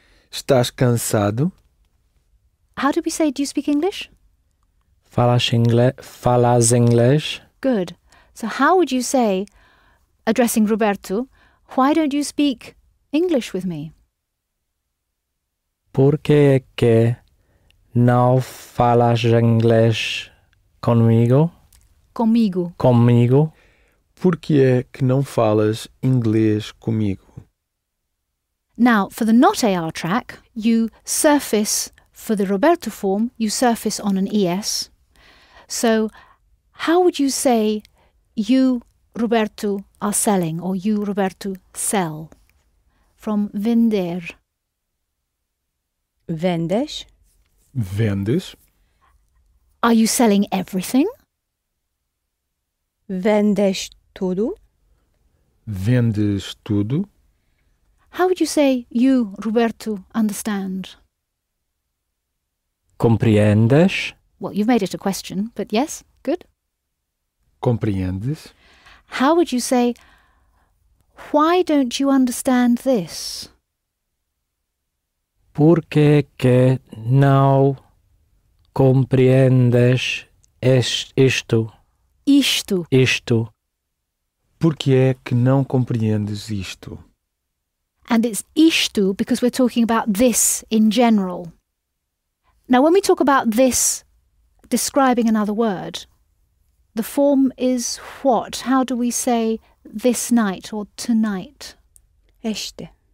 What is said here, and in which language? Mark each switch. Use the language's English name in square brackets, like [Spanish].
[Portuguese] Estás cansado? [English] How do we say, do you speak English? [Portuguese] Falas inglês? [English] Good. So how would you say, addressing Roberto, why don't you speak English with me? [Portuguese] Por que é que não falas inglês comigo? Comigo. Comigo? Por que é que não falas inglês comigo? [English] Now, for the not AR track, you surface, for the Roberto form, you surface on an ES. So, how would you say, you, Roberto, are selling, or you, Roberto, sell? From vender. [Portuguese] Vendes. Vendes? [English] Are you selling everything? [Portuguese] Vendes tudo? Vendes tudo? [English] How would you say you, Roberto, understand? [Portuguese] Compreendes? [English] Well, you've made it a question, but yes, good. [Portuguese] Compreendes? [English] How would you say, why don't you understand this? [Portuguese] Por que que não compreendes isto? Isto. Por que é que não compreendes isto? [English] And it's isto because we're talking about this in general. Now, when we talk about this describing another word, the form is what? How do we say this night or tonight? [Portuguese] Este.